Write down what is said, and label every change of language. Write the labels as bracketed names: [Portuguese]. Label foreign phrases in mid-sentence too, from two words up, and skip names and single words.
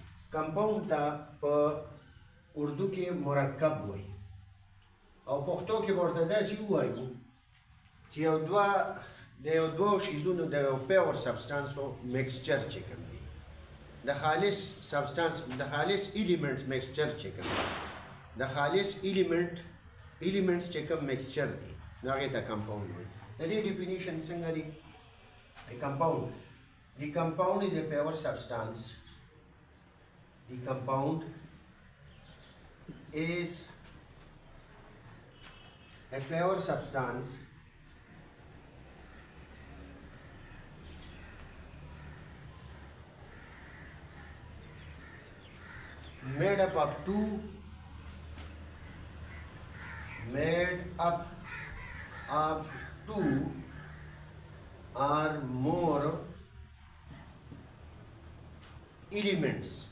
[Pashto] کمپاوند ته په اردو کې مرکب وایي او پښتو کې به ورته داسې ووایو چې د یو دوو شیزونو د یو [English] pure substances mixture [Pashto] چې کوم دی، د خالص سبسټانس د خالص ایلیمنټس میکسچر چې کوم دی، د خالص ایلیمنټس چې کوم میکسچر دی نو هغې ته کمپاوند وایي. د دې ډیفینیشن څنګه دی؟ کمپاوند [English] The compound is a pure substance. The compound is a pure substance made up of two or more elements.